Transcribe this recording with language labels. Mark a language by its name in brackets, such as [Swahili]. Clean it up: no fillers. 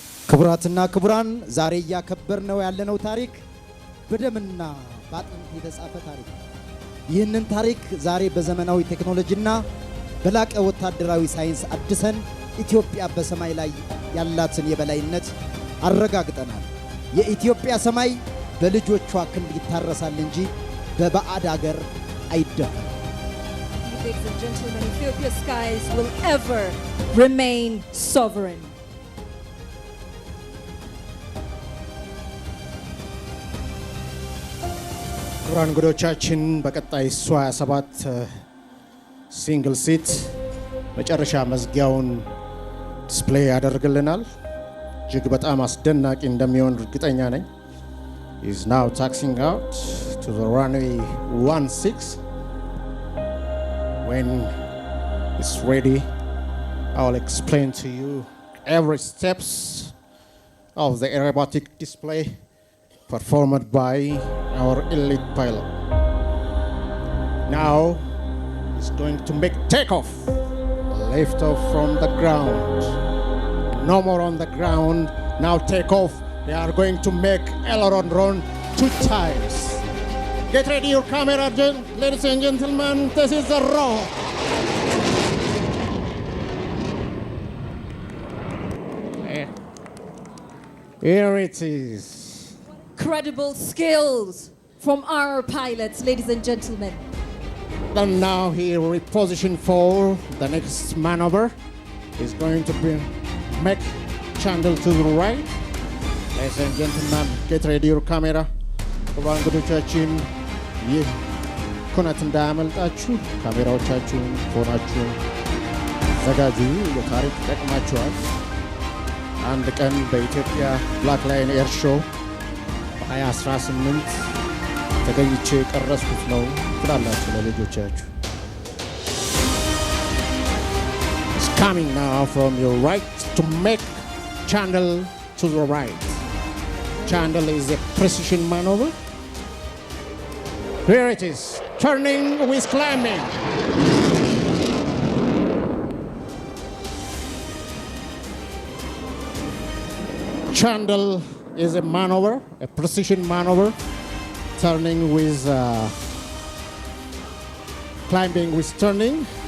[Amharic] ክቡራትና ክቡራን ዛሬ ያከበርነው ያለነው ታሪክ በደምና በአጥንት የተጻፈ ታሪክ ነው። ይህንን ታሪክ ዛሬ በዘመናዊ ቴክኖሎጂና በላቀ ወታደራዊ ሳይንስ አድሰን ኢትዮጵያ በሰማይ ላይ ያላትን የበላይነት አረጋግጠናል። የኢትዮጵያ ሰማይ በልጆቿ ክንድ ይታረሳል እንጂ በባዕድ አገር አይደፈርም። [English] Ladies and gentlemen, Ethiopia's skies will ever remain sovereign. [Amharic] ክቡራን እንግዶቻችን በቀጣይ ሱ-27 ሲንግል ሲት መጨረሻ መዝጊያውን ዲስፕሌይ ያደርግልናል። እጅግ በጣም አስደናቂ እንደሚሆን እርግጠኛ ነኝ። [English] He is now taxiing out to the runway 16. When it's ready, I will explain to you every steps of the aerobatic display performed by our elite pilot. Now he's going to make takeoff, lift off from the ground. No more on the ground, now take off. They are going to make aileron run 2 times. Get ready your camera, ladies and gentlemen, this is the raw. Here it is. Incredible skills from our pilots, ladies and gentlemen. And now he will reposition for the next maneuver. He's going to make channel to the right. Ladies and gentlemen, get ready your camera. [Amharic] ክቡራን እንግዶቻችን ይህ ኩነት እንዳያመልጣችሁ ካሜራዎቻችሁን ፎናችሁን ዘጋጁ። ለታሪክ ይጠቅማችኋል። አንድ ቀን በኢትዮጵያ ብላክ ላየን ኤር ሾው በ2018 ተገኝቼ ቀረስኩት ነው ትላላችሁ ለልጆቻችሁ። [English] It's coming now from your right to make channel to the right. Channel is a precision maneuver. Here it is, turning with climbing. Channel is a maneuver, a precision maneuver, turning with climbing with turning.